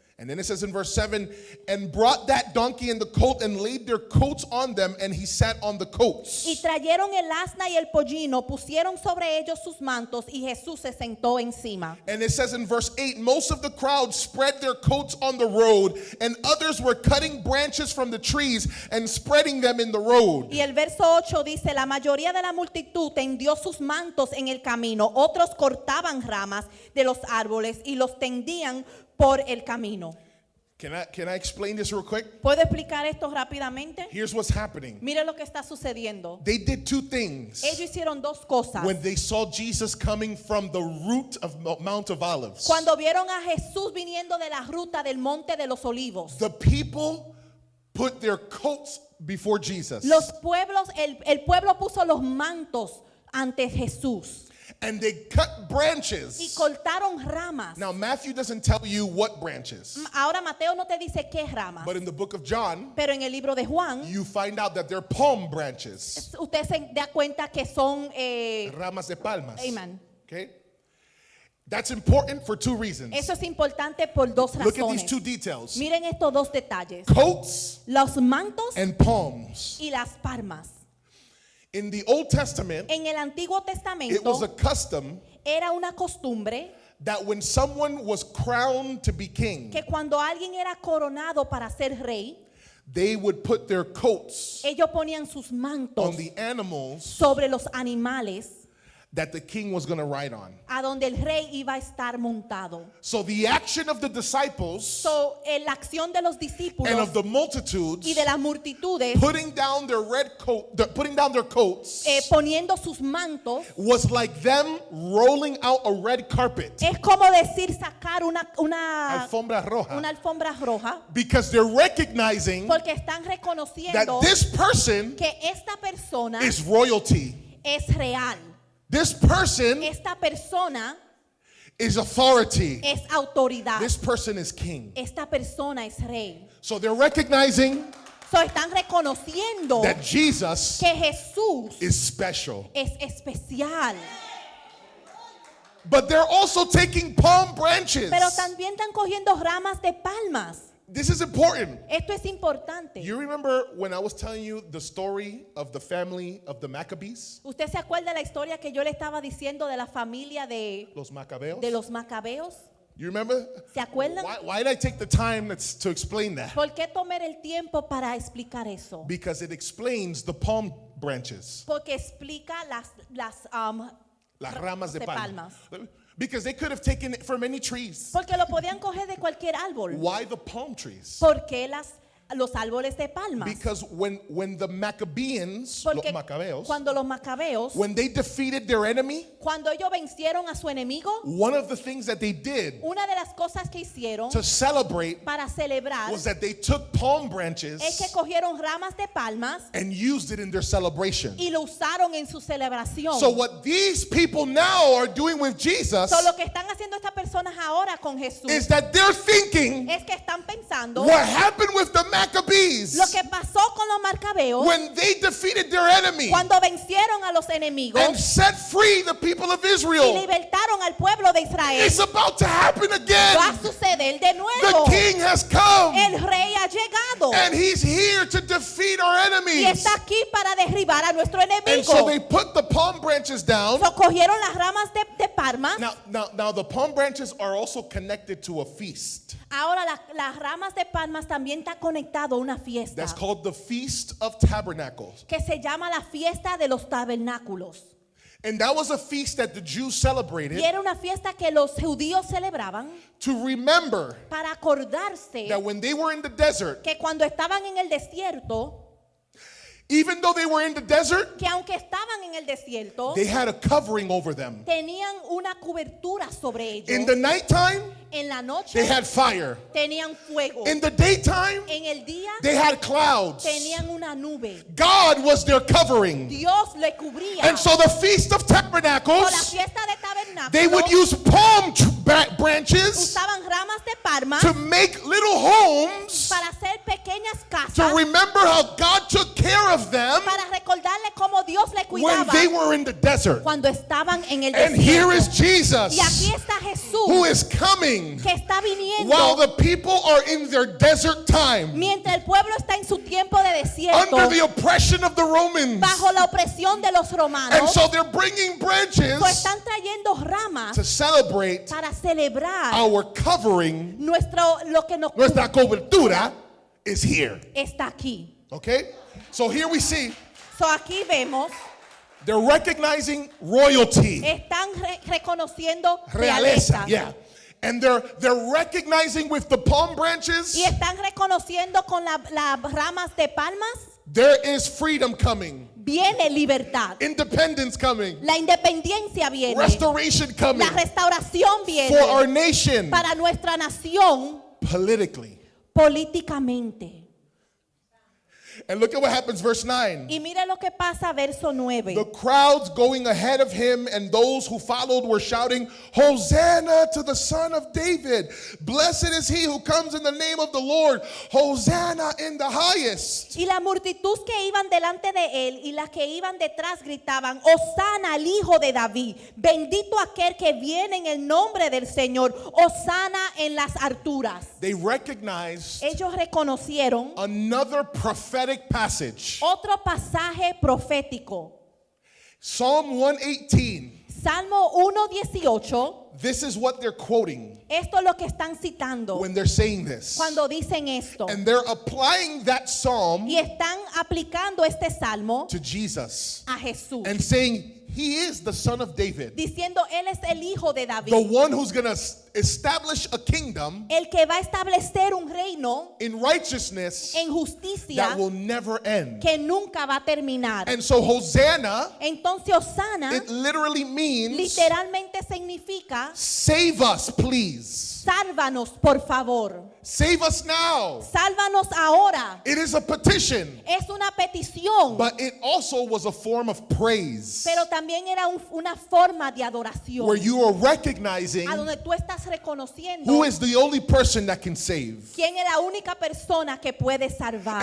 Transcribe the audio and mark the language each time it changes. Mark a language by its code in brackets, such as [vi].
[en] And then it says in verse 7, and brought that donkey and the colt and laid their coats on them, and he sat on the coats. [es] Y trajeron el asna y el pollino, pusieron sobre ellos sus mantos y Jesús se sentó encima. [en] And it says in verse 8, most of the crowd spread their coats on the road, and others were cutting branches from the trees and spreading them in the road. [es] Y el verso 8 dice, la mayoría de la multitud tendió sus mantos en el camino, otros cortaban ramas de los árboles y los tendían por el camino. [en] Can I explain this real quick? [es] ¿Puedo explicar esto rápidamente? [en] Here's what's happening. [es] Mire lo que está sucediendo. [en] They did two things [es] Ellos hicieron dos cosas. [en] when they saw Jesus coming from the root of Mount of Olives. [es] Cuando vieron a Jesús viniendo de la ruta del Monte de los Olivos, [en] The people put their coats before Jesus. [es] los pueblos, el pueblo puso los mantos ante Jesús [en] And they cut [es] y [en] branches. [es] cortaron ramas. [en] Now, Matthew doesn't tell you what branches, [es] Ahora Mateo no te dice qué ramas, [en] but in the book of John, [es] pero en el libro de Juan [en] you find out that they're palm branches, [es] usted se da cuenta que son ramas de palmas. [en] Amen. Okay? That's important for two reasons. [es] Eso es importante por dos [en] Look at these [es] razones. [en] two details. [es] Miren estos dos detalles. [en] Coats [es] Los mantos [en] and palms. [es] y las palmas. [en] In the Old Testament, [es] En el Antiguo [en] it was a [es] Testamento [en] custom [es] era una costumbre [en] that when someone was crowned to be king, [es] que cuando alguien era coronado para ser rey, [en] they would put their coats [es] ellos ponían sus [en] on [es] mantos [en] the animals [es] sobre los animales [en] that the king was going to ride on. [es] a donde el rey iba a estar montado. [en] So the action of the disciples [es] So, la acción de los [en] and [es] discípulos [en] of the multitudes [es] y de las multitudes [en] putting down their putting down their coats [es] poniendo sus mantos [en] was like them rolling out a red carpet, [es] es como decir sacar una alfombra roja, alfombra roja, [en] because they're recognizing [es] porque están [en] that [es] reconociendo [en] this person [es] que esta persona [en] is royalty. [es] es real. [en] This person [es] Esta persona [en] is authority. [es] es autoridad. [en] This person is king. [es] Esta persona es rey. [en] So they're recognizing [es] So, están reconociendo [en] that Jesus [es] que Jesús [en] is special. [es] es especial. [en] But they're also taking palm branches. [es] Pero también están cogiendo ramas de palmas. [en] This is important. [es] Esto es importante. [en] You remember when I was telling you the story of the family of the Maccabees? [es] ¿Usted se acuerda de la historia que yo le estaba diciendo de la familia de Los Macabeos? los macabeos? [en] You remember? [es] ¿Se acuerdan? [en] Why did I take the time to explain that? [es] ¿Por qué tomar el tiempo para explicar eso? [en] Because it explains the palm branches. [es] Porque explica las Las ramas de de palma. palmas. [en] Because they could have taken it from any trees. [es] Porque lo podían coger de cualquier árbol. [en] Why the palm trees? [es] ¿Por qué los árboles de palmas? [en] Because when the Maccabeans, [es] los Porque Macabeos, cuando los macabeos, [en] when they defeated their enemy, [es] cuando ellos vencieron a su enemigo, [en] one of the things that they did [es] una de las cosas que hicieron [en] to celebrate [es] para celebrar [en] was that they took palm branches [es] es que cogieron ramas de palmas [en] and used it in their celebration. [es] y lo usaron en su celebración. [en] So what these people now are doing with Jesus [es] So, lo que están haciendo estas personas ahora con Jesús [en] is that they're thinking [es] es que están pensando [en] what happened with the Maccabees [es] lo que pasó con los macabeos [en] when they defeated their enemy [es] cuando vencieron a los enemigos [en] and set free the people of [es] y [en] Israel. [es] libertaron al pueblo de Israel. [en] It's about to happen [es] Va a [en] again. [es] suceder de [en] The [es] nuevo. [en] king has come [es] El rey ha llegado [en] and he's here to defeat our [es] y [en] enemies. [es] está aquí para derribar a nuestro [en] And [es] enemigo. [en] so they put the palm branches down. [es] So, cogieron las ramas de palmas. [en] Now the palm branches are also connected to a feast. [es] Ahora las ramas de palmas también está conectado a una fiesta [en] That's called the Feast of Tabernacles. [es] que se llama la fiesta de los tabernáculos. [en] And that was a feast that the Jews [es] Y [en] celebrated [es] era una fiesta que los judíos celebraban [en] to remember [es] para acordarse [en] that when they were in the desert, [es] que cuando estaban en el desierto, [en] even though they were in the desert, [es] que aunque estaban en el desierto, [en] they had a covering over them. [es] tenían una cobertura sobre ellos. [en] In the nighttime, [es] En la noche [en] they had fire. [es] tenían fuego. [en] In the daytime, [es] En el día [en] they had clouds. [es] tenían una nube. [en] God was their covering. [es] Dios le cubría. [en] And so the Feast of [es] Por la [en] Tabernacles, [es] fiesta de [en] they would [es] tabernáculos [en] use palm branches [es] usaban ramas de palma [en] to make little homes [es] para hacer pequeñas [en] to [es] casas [en] remember how God took care of them [es] para recordarle cómo Dios le [en] when [es] cuidaba [en] they were in the desert. [es] cuando estaban en el [en] And here is [es] desierto. Y aquí [en] Jesus [es] está Jesús [en] who is coming [es] que está viniendo [en] while the people are in their desert time [es] mientras el pueblo está en su tiempo de desierto [en] under the oppression of the Romans. [es] bajo la opresión de los [en] And [es] romanos. [en] so they're bringing branches [es] Pues están trayendo ramas [en] to celebrate [es] para celebrar [en] our covering. [es] lo que nos Nuestra cobertura [en] is here. [es] está aquí. [en] Okay? So here we see [es] So, aquí vemos, [en] they're recognizing royalty, [es] están reconociendo realeza, realeza. [en] yeah. And they're recognizing with the palm branches [es] Y están reconociendo con las ramas de palmas, [en] there is freedom coming, [es] viene libertad. [en] independence coming, [es] La independencia viene. [en] restoration coming [es] La restauración viene [en] for our nation [es] para nuestra nación [en] politically. [es] políticamente. [en] And look at what happens, verse 9. [es] Y mira lo que pasa, verso 9. [en] The crowds going ahead of him and those who followed were shouting, Hosanna to the Son of David. Blessed is he who comes in the name of the Lord. Hosanna in the highest. [es] Y la multitud que iban delante de él y las que iban detrás gritaban, Hosana al Hijo de David, bendito aquel que viene en el nombre del Señor, Hosana en las alturas. [en] They recognized [es] Ellos reconocieron [en] another prophetic passage [es] otro pasaje profético [en] Psalm 118. [es] Salmo 1:18. [en] This is what they're quoting [es] Esto es lo que están citando [en] when they're saying this. [es] cuando dicen esto. [en] And they're applying that psalm [es] Y están aplicando este salmo [en] to Jesus [es] a Jesús, [en] and saying he is the son of David, [es] diciendo él es el hijo de David, [en] the one who's going to establish a kingdom [es] el que va a establecer un reino [en] in righteousness [es] en justicia [en] that will never end. [es] que nunca va a terminar. [en] And so Hosanna, [es] Entonces Osana [en] it literally means [es] literalmente significa [en] save us, please. [es] sálvanos, por favor. [en] Save us now. [es] Sálvanos ahora. [en] It is a petition, [es] Es una petición, [en] but it also was a form of praise [es] pero también era una forma de adoración, [en] where you are recognizing [es] a donde tú estás reconociendo [en] who is the only person that can save. [es] quién es la única persona que puede salvar.